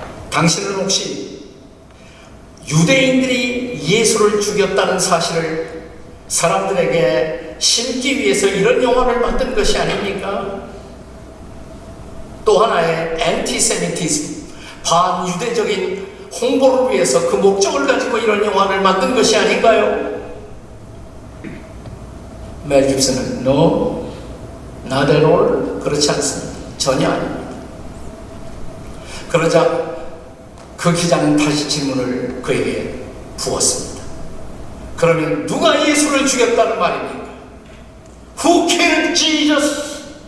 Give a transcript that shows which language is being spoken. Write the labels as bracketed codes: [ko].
[ko] 당신은 혹시 유대인들이 예수를 죽였다는 사실을 사람들에게 심기 위해서 이런 영화를 만든 것이 아닙니까? 또 하나의 엔티세미티즘, 반유대적인 홍보를 위해서 그 목적을 가지고 이런 영화를 만든 것이 아닌가요? [en] 멜 깁슨은 No, not at all. [ko] 그렇지 않습니다. 전혀 아닙니다. 그러자 그 기자는 다시 질문을 그에게 부었습니다. 그러면 누가 예수를 죽였다는 말입니까? [en] Who killed Jesus?